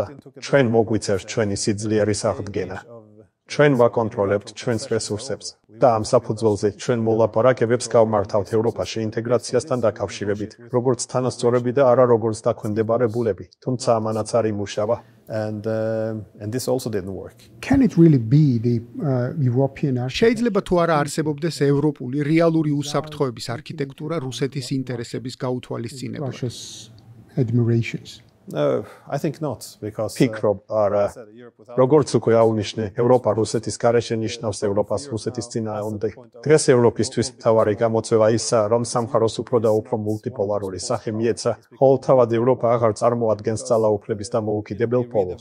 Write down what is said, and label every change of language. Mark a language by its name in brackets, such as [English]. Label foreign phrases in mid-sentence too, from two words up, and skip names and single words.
[Georgian] ჩვენ მოგვიწევს ჩვენი სიძლიერის აღდგენა. ჩვენ ვაკონტროლებთ ჩვენს რესურსებს და ამ საფუძველზე ჩვენ მოლაპარაკებებს გავმართავთ ევროპაში ინტეგრაციასთან დაკავშირებით, როგორც თანასწორები და არა როგორც დაქვემდებარებულები, თუმცა ამანაც არ იმუშავა. [English] And this also didn't work. Can it really be the European [Georgian] შეიძლება თუ არა არსებობდეს ევროპული რეალური უსაფრთხოების არქიტექტურა რუსეთის ინტერესების გაუთვალისწინებლად? [English] Russia's admirations? No, I think not, because [Georgian] ფიქრობ, არა. როგორც უკვე აუნიშნე, ევროპა რუსეთის გარეშე ნიშნავს ევროპას რუსეთის წინააღმდეგ. დღეს ევროპისთვის მთავარი გამოწვევა ისაა, რომ სამყაროს უფრო და უფრო მულტიპოლარული სახე მიეცა, ხოლო თავად ევროპა აღარ წარმოადგენს ძალაუფლების დამოუკიდებელ პოლოს.